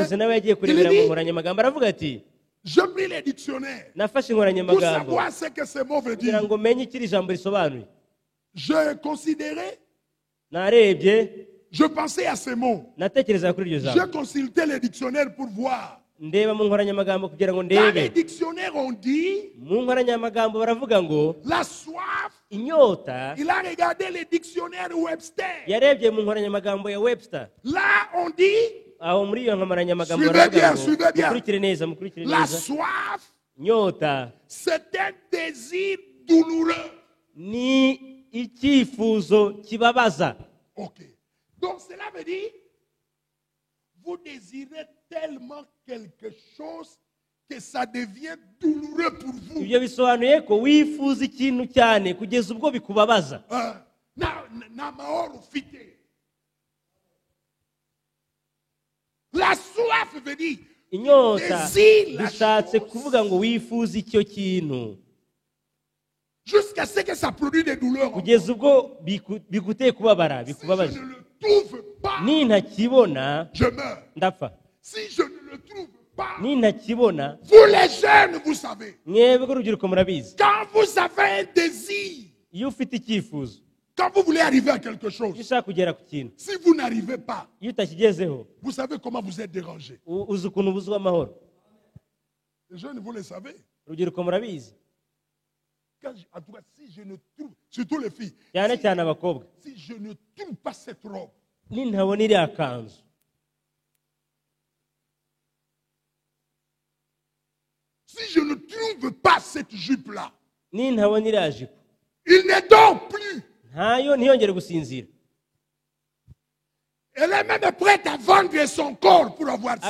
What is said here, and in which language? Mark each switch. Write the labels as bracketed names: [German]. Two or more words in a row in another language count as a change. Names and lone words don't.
[French] dictionnaire. [Kinyarwanda] nawe yagiye kurebera mu nkoranyamagambo, aravuga ati [French] Je pris les dictionnaires [Kinyarwanda] nafashe [French] pour [Kinyarwanda] inkoranyamagambo [French] savoir ce que ce mot veut [Kinyarwanda] kugira [French] dire. [Kinyarwanda] ngo menye icyo iri jambo risobanuye. [French] J'ai considéré, [Kinyarwanda] Narebye, [French] je pensais à ce mot. [Kinyarwanda] natekereza kuri iryo [French] J'ai [Kinyarwanda] jambo, [French] consulté les dictionnaires pour voir. [Kinyarwanda] ndeba mu nkoranyamagambo kugira ngo [French] Dans les [Kinyarwanda] ndebe. [French] dictionnaires, on dit [Kinyarwanda] Mu nkoranyamagambo baravuga ngo [French] la soif. [Kinyarwanda] inyota. [French] Il a regardé les dictionnaires Webster. [Kinyarwanda] Yarebye mu nkoranyamagambo ya Webster. [French] Là, on dit [Kinyarwanda] Aho muri iyo nkoranyamagambo [French] Suivez [Kinyarwanda] baravuga [French] bien, [Kinyarwanda] ngo [French] suivez bien. [Kinyarwanda] mukurikire neza, mukurikire [French] la [Kinyarwanda] neza. [French] soif, [Kinyarwanda] Inyota [French] c'est un désir douloureux. [Kinyarwanda] ni icyifuzo kibabaza. [French] Ok. Donc cela veut dire, vous désirez tellement quelque chose que ça devient douloureux pour vous. [Kinyarwanda] Ibyo bisobanuye ko wifuza ikintu cyane kugeza ubwo bikubabaza. Na mahoro ufite. [French] La soif veut dire, [Kinyarwanda] Inyota [French] désire la [Kinyarwanda] bishatse [French] chose [Kinyarwanda] kuvuga ngo wifuza icyo kintu [French] jusqu'à ce que ça produise des douleurs. [Kinyarwanda] kugeza ubwo biguteye kubabara, [French] Si je [Kinyarwanda] bikubabaje. [French] ne le trouve pas, [Kinyarwanda] Nintakibona [French] je meurs. [Kinyarwanda] ndapfa. [French] Si je ne le trouve pas, [Kinyarwanda] Nintakibona, [French] vous les jeunes, vous savez, [Kinyarwanda] mwebwe urubyiruko murabizi, [French] quand vous avez un désir, [Kinyarwanda] iyo ufite icyifuzo, [French] quand vous voulez arriver à quelque [Kinyarwanda] iyo [French] chose, [Kinyarwanda] ushaka kugera ku kintu, [French] si vous n'arrivez pas, [Kinyarwanda] iyo utakigezeho, [French] vous savez comment vous êtes dérangé. [Kinyarwanda] uzi ukuntu ubuzwa amahoro. [French] Les jeunes, vous le savez. [Kinyarwanda] Urubyiruko murabizi, [French] En tout cas, si je ne trouve, surtout les filles, [Kinyarwanda] cyane cyane abakobwa, [French] si je ne trouve pas cette robe, [Kinyarwanda] nintabona iriya kanzu, [French] si je ne trouve pas cette jupe-là, [Kinyarwanda] nintabona iriya jipo, [French] il ne dort plus. [Kinyarwanda] ntayo ntiyongere gusinzira. [French] Elle est même prête à vendre son corps pour avoir ça.